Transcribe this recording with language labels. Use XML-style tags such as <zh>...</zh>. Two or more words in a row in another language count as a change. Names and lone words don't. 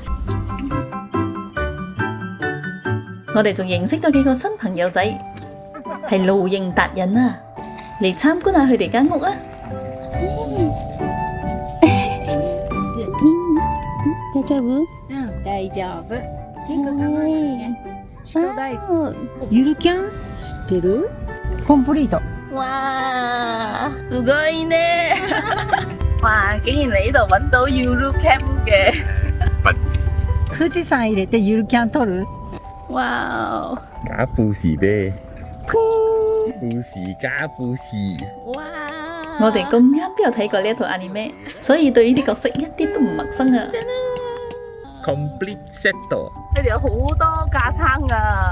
<yue>我哋仲認識咗幾個新朋友仔，係露營達人啊！嚟參觀下佢哋間屋啊！</yue> <ja>大丈夫？大丈夫。人大好き。ゆるキャン知ってる？コンプリート。哇，すごいね！</ja> <yue>哇，竟然你呢度揾到 Ulu Camp 嘅，</yue> <ja>富士山入れてゆるキャン撮る？</ja> <yue>哇！假富士啤，富士加富士。哇！我哋咁啱都有睇過呢一套 anime，所以對呢啲角色一啲都唔陌生啊！</yue> <en>Complete set</en> <yue>佢哋有好多架撐噶，</yue>